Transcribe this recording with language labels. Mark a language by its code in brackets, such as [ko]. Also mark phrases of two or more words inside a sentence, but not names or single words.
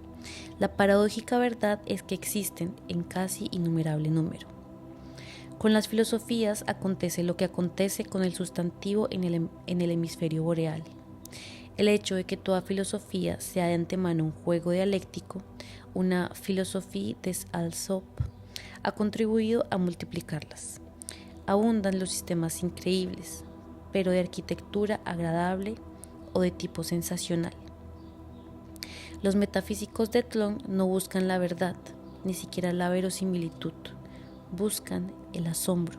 [es] La paradójica verdad es que existen en casi innumerable número. Con las filosofías acontece lo que acontece con el sustantivo en el hemisferio boreal. El hecho de que toda filosofía sea de antemano un juego dialéctico, una [de] philosophie des Alsop, [es] ha contribuido a multiplicarlas. Abundan los sistemas increíbles, pero de arquitectura agradable o de tipo sensacional. Los metafísicos de Tlön no buscan la verdad, ni siquiera la verosimilitud, buscan el asombro.